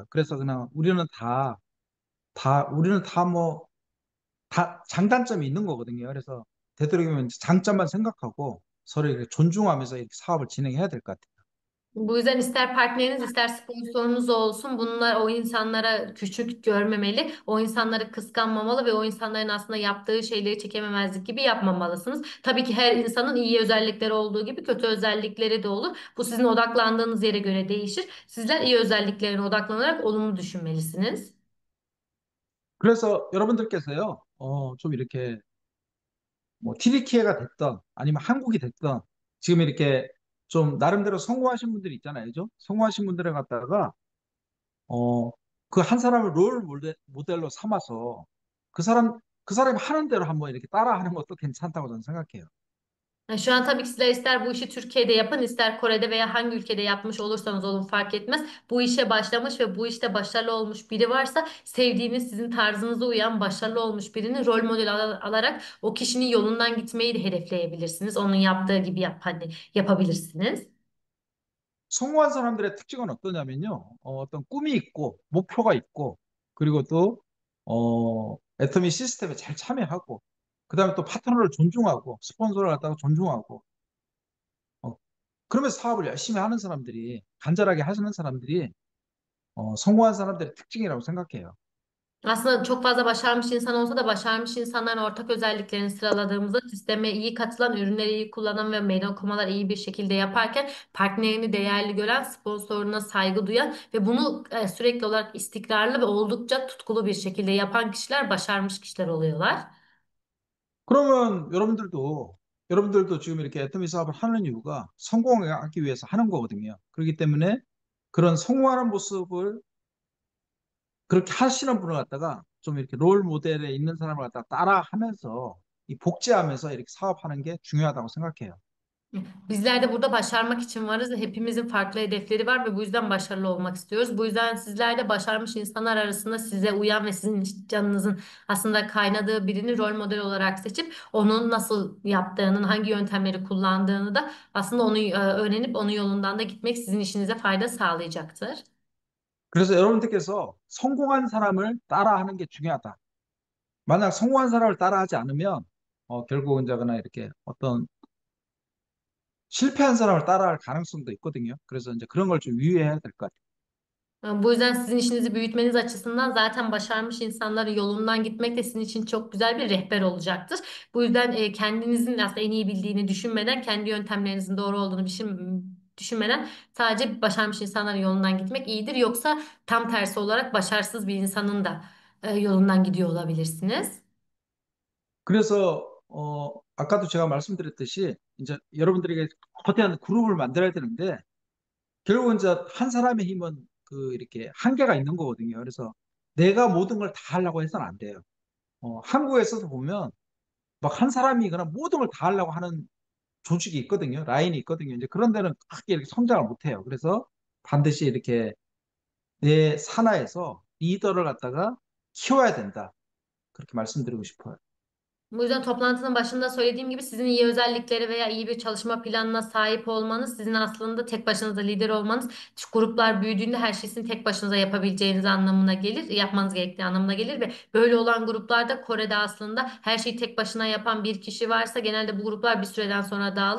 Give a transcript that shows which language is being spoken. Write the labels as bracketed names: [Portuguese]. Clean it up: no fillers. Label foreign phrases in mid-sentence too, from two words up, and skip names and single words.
[Korean] 그래서 그냥 우리는 다 뭐, 다 장단점이 있는 거거든요. 그래서 되도록이면 장점만 생각하고 서로 이렇게 존중하면서 이렇게 사업을 진행해야 될 것 같아요. [Turkish] Bu yüzden ister partneriniz ister sponsorunuz olsun, bunlar o insanlara küçük görmemeli, o insanları kıskanmamalı ve o insanların aslında yaptığı şeyleri çekememezlik gibi yapmamalısınız. Tabii ki her insanın iyi özellikleri olduğu gibi kötü özellikleri de olur. Bu sizin odaklandığınız yere göre değişir. Sizler iyi özelliklerine odaklanarak olumlu düşünmelisiniz. [Korean] 그래서 여러분들께서요, 좀 이렇게 뭐 TDK가 됐던 아니면 한국이 됐던 지금 이렇게 좀 나름대로 성공하신 분들이 있잖아요. 그죠? 성공하신 분들을 갖다가 어, 그 한 사람을 모델로 삼아서 그 사람이 하는 대로 한번 이렇게 따라하는 것도 괜찮다고 저는 생각해요. [Turkish] Şu an tabii ki sizler ister bu işi Türkiye'de yapın, ister Kore'de veya hangi ülkede yapmış olursanız olun fark etmez. Bu işe başlamış ve bu işte başarılı olmuş biri varsa sevdiğiniz, sizin tarzınıza uyan, başarılı olmuş birini rol model alarak o kişinin yolundan gitmeyi de hedefleyebilirsiniz. Onun yaptığı gibi hani yapabilirsiniz. [Korean] 성공한 사람들의 특징은 어떠냐면요. 어떤 꿈이 있고, 목표가 있고, 그리고 또, 애터미 시스템에 잘 참여하고, 그 다음에 또 파트너를 존중하고, 스폰서를 갖다가 존중하고, 어, 그러면서 사업을 열심히 ha는 사람들이, 간절하게 하시는 사람들이, 성공한 사람들의 특징이라고 생각해요. [Turkish] Aslında çok fazla başarmış insan olsa da başarmış insanların ortak özelliklerini sıraladığımızda sisteme iyi katılan, ürünleri iyi kullanan ve meydan okumalar iyi bir şekilde yaparken partnerini değerli gören, sponsoruna saygı duyan ve bunu sürekli olarak istikrarlı ve oldukça tutkulu bir şekilde yapan kişiler başarmış kişiler oluyorlar. [Korean] 그러면 여러분들도 지금 이렇게 애터미 사업을 하는 이유가 성공하기 위해서 하는 거거든요. 그렇기 때문에 그런 성공하는 모습을 그렇게 하시는 분을 갖다가 좀 이렇게 롤 모델에 있는 사람을 갖다가 따라 하면서 이 복제하면서 이렇게 사업하는 게 중요하다고 생각해요. [Turkish] Bizler de burada başarmak için varız ve hepimizin farklı hedefleri var ve bu yüzden başarılı olmak istiyoruz. Bu yüzden sizler de başarmış insanlar arasında size uyan ve sizin canınızın aslında kaynadığı birini rol model olarak seçip onun nasıl yaptığının, hangi yöntemleri kullandığını da aslında onu öğrenip onun yolundan da gitmek sizin işinize fayda sağlayacaktır. [Korean] 그래서 여러분들께서 성공한 사람을 따라하는 게 중요하다. 만약 성공한 사람을 따라하지 않으면 결국은 자거나 이렇게 어떤 실패한 사람을 따라할 가능성도 있거든요. 그래서 이제 그런 걸 좀 유의해야 될 것 같아요. [Turkish] Bu yüzden sizin işinizi büyütmeniz açısından zaten başarmış insanların yolundan gitmek de sizin için çok güzel bir rehber olacaktır. Bu yüzden kendinizin aslında en iyi bildiğini düşünmeden, kendi yöntemlerinizin doğru olduğunu düşünmeden sadece başarmış insanların yolundan gitmek iyidir. Yoksa tam tersi olarak başarısız bir insanın da yolundan gidiyor olabilirsiniz. [Korean] 그래서 아까도 제가 말씀드렸듯이 이제 여러분들에게 거대한 그룹을 만들어야 되는데 결국은 이제 한 사람의 힘은 그 이렇게 한계가 있는 거거든요. 그래서 내가 모든 걸 다 하려고 해서는 안 돼요. 한국에서도 보면 막 한 사람이 그냥 모든 걸 다 하려고 하는 조직이 있거든요. 라인이 있거든요. 이제 그런 데는 크게 이렇게 성장을 못 해요. 그래서 반드시 이렇게 내 산하에서 리더를 갖다가 키워야 된다. 그렇게 말씀드리고 싶어요. [Turkish] Bu yüzden toplantının başında söylediğim gibi sizin iyi özelliklere veya iyi bir çalışma planına sahip olmanız, sizin aslında tek başınıza lider olmanız, şu gruplar büyüdüğünde her şeyi sizin tek başınıza yapabileceğiniz anlamına gelir, yapmanız gerektiği anlamına gelir ve böyle olan gruplarda Kore'de aslında her şeyi tek başına yapan bir kişi varsa genelde bu gruplar bir süreden sonra dağılır.